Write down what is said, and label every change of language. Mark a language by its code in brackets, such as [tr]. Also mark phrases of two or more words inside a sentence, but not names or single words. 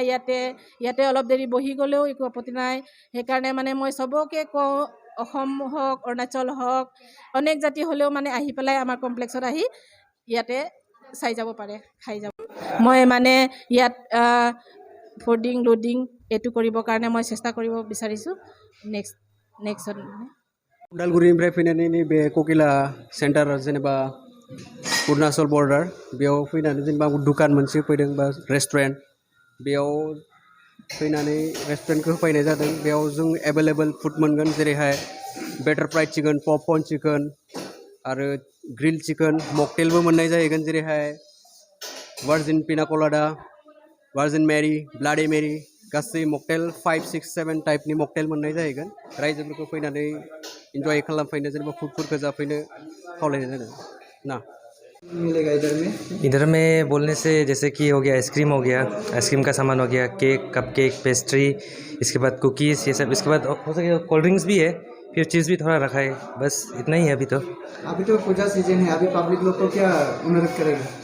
[as] ইয়াতে অলপ দেৰি বহি গলেও একো আপত্তি নাই। সেইকাৰণে মানে মই সবকে কওঁ অসম হওক অৰুণাচল হওক অনেক জাতি হলেও মানে আহি পেলাই আমাৰ কমপ্লেক্সত আহি ইয়াতে চাই যাব পাৰে, খাই যাব। মই মানে ইয়াত [en] fooding loading [as] এটু কৰিবৰ কাৰণে মই চেষ্টা কৰিব বিচাৰিছোঁ। নেক্সট [brx] उदालगुरिनिफ्राय फैनानै नैबे ककिला सेन्टार जेनेबा अरुणाचल बर्डार बेयाव फैनानै जेनेबा दुकान मोनसे फैदों बा रेस्टुरेन्ट बेयाव फैनानै रेस्टुरेन्टखौ होफैनाय जादों। बेयाव जों [en] available food [brx] मोनगोन जेरैहाय [en] batter fried chicken, popcorn chicken [brx] आरो [en] grill chicken, [brx] मकटेलबो मोननाय जाहैगोन जेरैहाय [en] virgin pina colada, virgin Mary, bloody Mary [brx] गासै मकटेल 5, 6, 7 टाइपनि मकटेल मोननाय जाहैगोन। रायजोफोरखौ फैनानै इन्जय खालामफैनो जेनेबा फुडफोरखौ जाफैनो खावलायनाय जादों ना। [hi] मिलेगा इधर में बोलने से जैसे कि हो गया आइसक्रीम हो गया, आइसक्रीम का सामान हो गया, केक, कपकेक, पेस्ट्री, इसके बाद कुकीज़, ये सब। इसके बाद हो सके [en] cold drinks [hi] भी है, फिर चीज़ भी थोड़ा रखा है। बस इतना ही है अभी तो। अभी तो पूजा सीजन है, अभी पब्लिक लोग को क्या मदद करेगा?